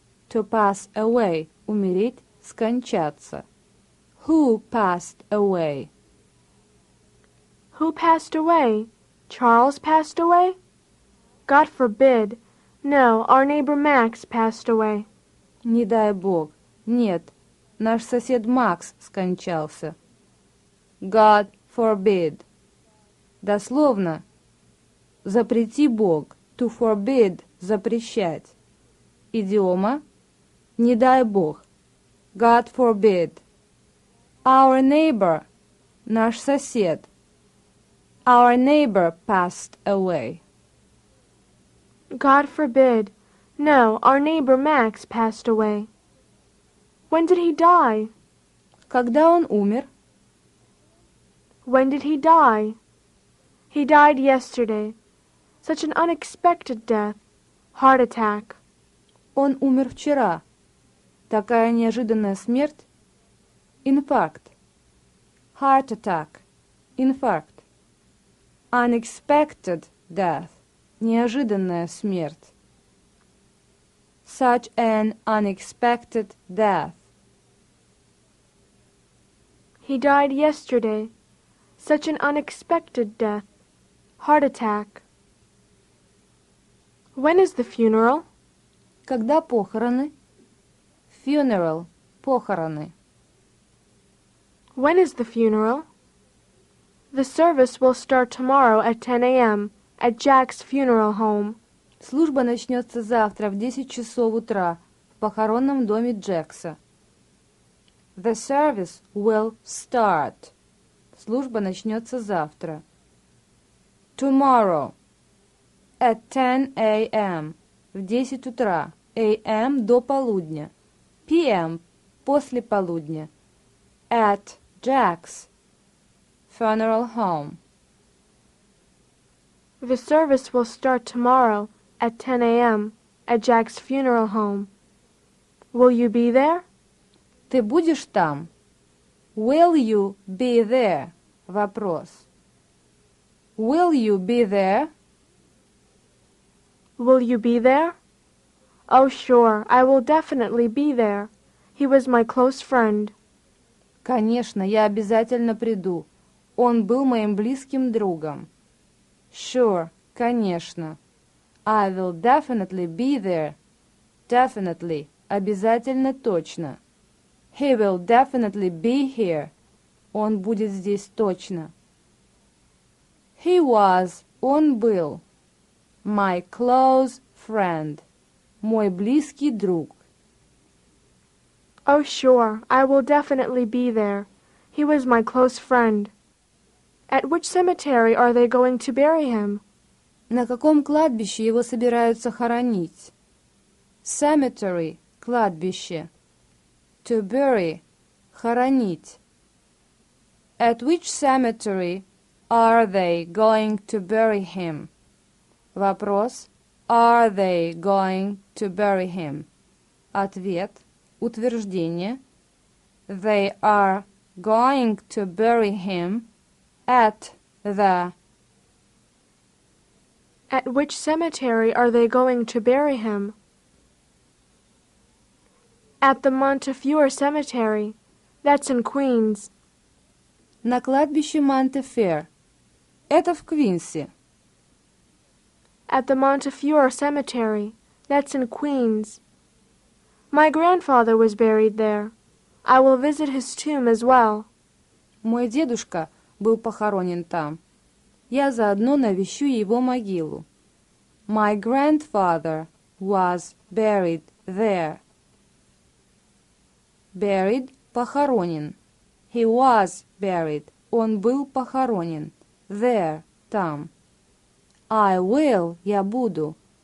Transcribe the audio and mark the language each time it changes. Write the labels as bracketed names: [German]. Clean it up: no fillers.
[English] To pass away, [Russian] умереть, скончаться. [English] Who passed away? Who passed away? Charles passed away? God forbid. No, our neighbor Max passed away. [Russian] Не дай бог. Нет, наш сосед Макс скончался. [English] God forbid. [Russian] Дословно, запрети Бог. [English] To forbid, [Russian] запрещать. Идиома, не дай бог. [English] God forbid. Our neighbor, [Russian] наш сосед. [English] Our neighbor passed away. God forbid. No, our neighbor Max passed away. When did he die? [Russian] Когда он умер? [English] When did he die? He died yesterday. Such an unexpected death. Heart attack. [Russian] Он умер вчера. Такая неожиданная смерть. Инфаркт. [English] Heart attack. [Russian] Инфаркт. [English] Unexpected death. [Russian] Неожиданная смерть. [English] Such an unexpected death. He died yesterday. Such an unexpected death. Heart attack. When is the funeral? [Russian] Когда похороны? Funeral. Похороны. [English] When is the funeral? The service will start tomorrow at 10 a.m. at Jack's funeral home. [Russian] Служба начнется завтра в 10 часов утра в похоронном доме Джекса. [English] The service will start. [Russian] Служба начнется завтра. [English] Tomorrow. At 10 a.m. [Russian] В 10 утра. A.m. до полудня. P.m. после полудня. [English] At Jack's funeral home. The service will start tomorrow at 10 a.m. at Jack's funeral home. Will you be there? [Russian] Ты будешь там? [English] Will you be there? [Russian] Вопрос. [English] Will you be there? Will you be there? Oh, sure, I will definitely be there. He was my close friend. [Russian] Конечно, я обязательно приду. Он был моим близким другом. [English] Sure, [Russian] конечно. [English] I will definitely be there. [Russian] Definitely, обязательно точно. [English] He will definitely be here. [Russian] Он будет здесь точно. [English] He was, [Russian] он был. [English] My close friend. [Russian] Мой близкий друг. [English] Oh, sure, I will definitely be there. He was my close friend. At which cemetery are they going to bury him? [Russian] На каком кладбище его собираются хоронить? [English] Cemetery – кладбище. To bury – хоронить. At which cemetery are they going to bury him? [Russian] Вопрос. [English] Are they going to bury him? [Russian] Ответ. Утверждение. [English] They are going to bury him at the. At which cemetery are they going to bury him? At the Montefiore Cemetery. That's in Queens. [Russian] На кладбище Монтефер. Это в Квинсе. [English] At the Montefiore Cemetery. That's in Queens. My grandfather was buried there. I will visit his tomb as well. [Russian] Мой дедушка был похоронен там. Я заодно навещу его могилу. [English] My grandfather was buried there. Buried – похоронен. He was buried. [Russian] Он был похоронен. [English] There – там. I will – [Russian] я буду.